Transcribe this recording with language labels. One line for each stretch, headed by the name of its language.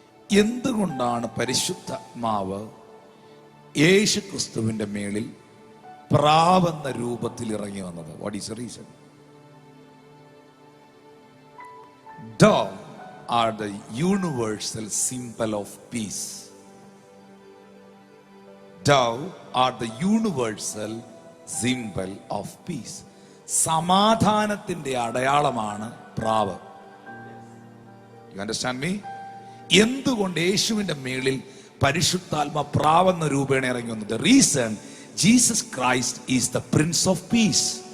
Malayalam: എന്തുകൊണ്ടാണ് പരിശുദ്ധാത്മാവ് യേശു ക്രിസ്തുവിന്റെ മേളിൽ പ്രാവെന്ന രൂപത്തിൽ ഇറങ്ങി വന്നത്?
English: What is the reason? Dove are the universal symbol of peace. Dove are the universal symbol of peace.
Malayalam: സമാധാനത്തിന്റെ അടയാളമാണ് പ്രാവ്.
English: You understand me?
Malayalam: എന്തുകൊണ്ട് യേശുവിന്റെ മേളിൽ പരിശുദ്ധാത്മ പ്രാവെന്ന രൂപേണ ഇറങ്ങി വന്നത്?
English: The reason, Jesus Christ is the Prince of Peace.